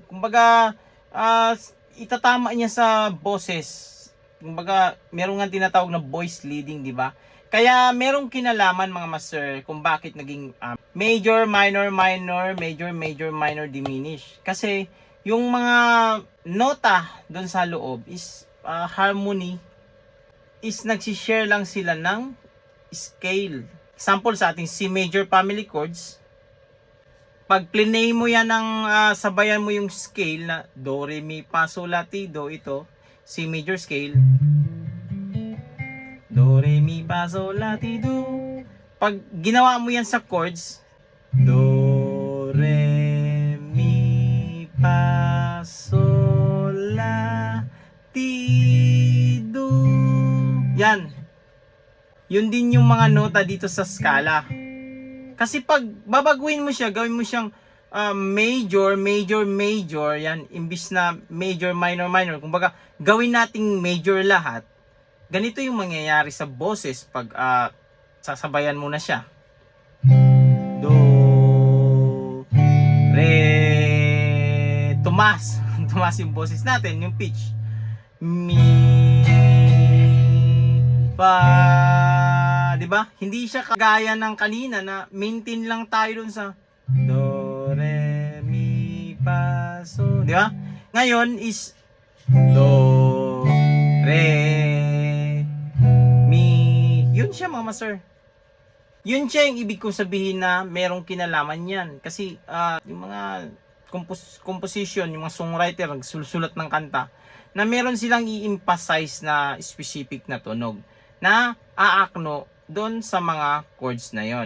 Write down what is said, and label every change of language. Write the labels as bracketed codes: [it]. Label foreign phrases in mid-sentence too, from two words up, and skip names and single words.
[tl] Kumbaga, itatama niya sa boses. Kumbaga, meron nga tinatawag na [en] voice leading, [tl] di ba? Kaya merong kinalaman mga master kung bakit naging [en] major, minor, minor, major, major, minor, diminish. [tl] Kasi yung mga nota doon sa loob is harmony is nagsishare lang sila ng scale. Example sa ating [en] C major family chords, [tl] pag plinay mo yan ng sabayan mo yung scale na do, re, mi, fa, sol, la, ti, do, ito, [en] C major scale, [tl] do, re, mi, fa, sol, la, ti, do. Pag ginawa mo yan sa chords, do, re, mi, fa, sol, la, ti, do. Yan. Yun din yung mga nota dito sa skala. Kasi pag babaguhin mo siya, gawin mo siyang [en] major, major, major, [tl] yan, imbis na [en] major, minor, minor. [tl] Kumbaga, gawin nating major lahat. Ganito yung mangyayari sa boses pag sasabayan mo na siya. Do, re, tumas. Tumas yung boses natin, yung pitch. Mi, fa, di ba? Hindi siya kagaya ng kanina na maintain lang tayo dun sa do, re, mi, fa, so, di ba? Ngayon is do, re, mi. Yun siya mga master. Yun siya yung ibig kong sabihin na merong kinalaman yan. Kasi yung mga composition, yung mga songwriter nagsusulat ng kanta na meron silang i-emphasize na specific na tunog na aakno doon sa mga chords na yon.